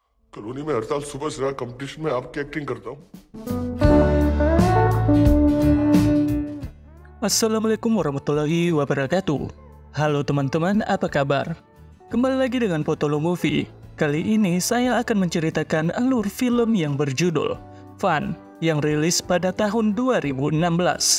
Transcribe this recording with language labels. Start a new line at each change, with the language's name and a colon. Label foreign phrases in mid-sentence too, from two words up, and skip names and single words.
Hindi: कॉलोनी में हर साल सुबह से कंपटीशन में आपकी एक्टिंग करता हूँ.
Arabic: السلام عليكم ورحمة الله وبركاته.
Indonesian: Halo teman-teman, apa kabar? Kembali lagi dengan Potolo Movie. Kali ini saya akan menceritakan alur film yang berjudul Fun yang rilis pada tahun 2016.